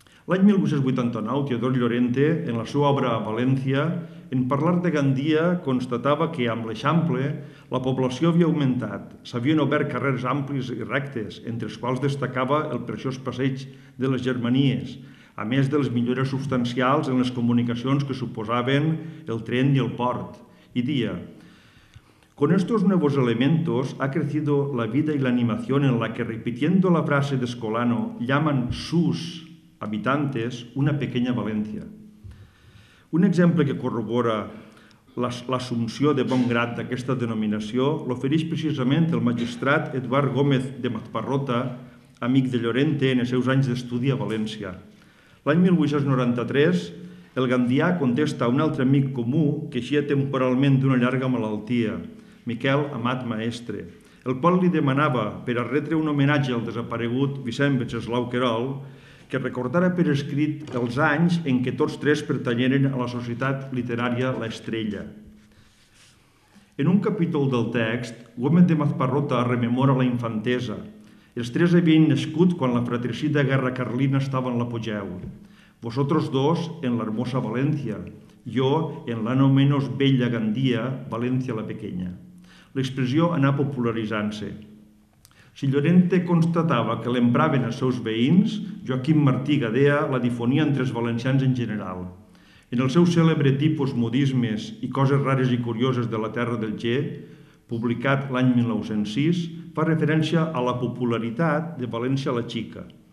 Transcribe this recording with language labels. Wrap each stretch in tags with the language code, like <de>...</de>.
<ca>L'any 1889, Teodor Llorente, en la seva obra València, en parlar de Gandia, constatava que amb l'Eixample la població havia augmentat, s'havien obert carrers amplis i rectes, entre els quals destacava el preciós passeig de les Germanies, a més de les millores substancials en les comunicacions que suposaven el tren y el port.</ca> <es>Y dia, con estos nuevos elementos ha crecido la vida y la animación en la que, repitiendo la frase de Escolano, llaman sus habitantes una pequeña Valencia.</es> <ca>Un exemple que corrobora l'assumpció de bon grat d'aquesta denominació l'ofereix precisament el magistrat Eduard Gómez de Mazparrota, amic de Llorente en els seus anys d'estudi a València. L'any 1893, el gandià contesta a un altre amic comú que eixia temporalment d'una llarga malaltia, Miquel Amat Maestre, el qual li demanava, per a retre un homenatge al desaparegut Vicent Venceslau Querol, que recordara per escrit els anys en què tots tres pertanyeren a la societat literària La Estrella. En un capítol del text, Gómez de Mazparrota rememora la infantesa. Els tres havien nascut quan la fratricida guerra carlina estava en l'apogeu.</ca> <es>Vosotros dos en la hermosa Valencia, yo en la no menos bella Gandia, Valencia la pequeña.</es> <ca>L'expressió anà popularitzant-se. Si Llorente constatava que l'empraven els seus veïns, Joaquim Martí Gadea la difonia entre els valencians en general. En el seu cèlebre tipus Modismes i coses rares i curioses de la terra del G, publicat l'any 1906, fa referència a la popularitat de València la Xica.</ca>